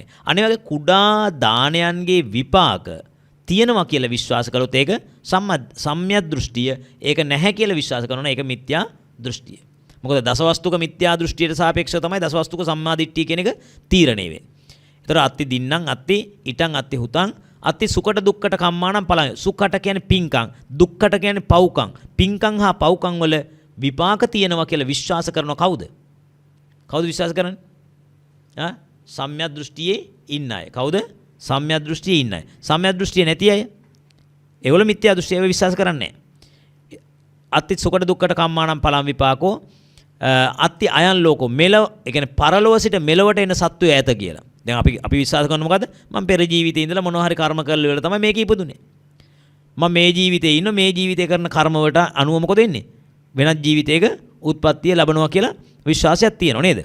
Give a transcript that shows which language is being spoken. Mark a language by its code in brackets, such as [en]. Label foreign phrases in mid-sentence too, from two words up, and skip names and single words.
[si] අනේ වගේ කුඩා දානයන්ගේ විපාක තියෙනවා කියලා විශ්වාස කළොත් ඒක සම්‍යක් දෘෂ්ටිය. ඒක නැහැ කියලා විශ්වාස කරනවා ඒක මිත්‍යා දෘෂ්ටිය. මොකද දසවස්තුක මිත්‍යා දෘෂ්ටියට සාපේක්ෂව තමයි දසවස්තුක සම්මාදිට්ඨිය කියන එක තීරණය වෙන්නේ. [pi] ඒතර අත්ති දින්නම් අත්ති ඉටං අත්ති හුතං අත්ති සුකට දුක්කට කම්මානම් පලං. [si] සුකට කියන්නේ පිංකම්, දුක්කට කියන්නේ පව්කම්. පිංකම් හා පව්කම් වල විපාක තියෙනවා කියලා විශ්වාස කරන කවුද? කවුද විශ්වාස කරන්නේ? සම්‍යක් දෘෂ්ටියේ ඉන්න අය. කවුද? සම්‍යක් දෘෂ්ටියේ ඉන්න අය. සම්‍යක් දෘෂ්ටිය නැති අය ඒගොල්ලෝ මිත්‍යා දෘෂ්ටිය විශ්වාස කරන්නේ නැහැ. [pi] අත්ති සුකට දුක්කට කම්මානම් පලං විපාකෝ අත්ති අයන් ලෝකෝ [si] මෙලව ඒ කියන්නේ පරලොව සිට මෙලවට එන සත්වය ඇත කියලා. දැන් අපි විශ්වාස කරන මොකද්ද? මම පෙර ජීවිතේ ඉඳලා මොනවා හරි කර්ම කරලා ඉවරලා තමයි මේක ඉපදුනේ. මම මේ ජීවිතේ ඉන්න මේ ජීවිතේ කරන කර්ම වලට අනුව මොකද වෙන්නේ? වෙනත් ජීවිතයක උත්පත්තිය ලැබනවා කියලා විශ්වාසයක් තියෙනව නේද?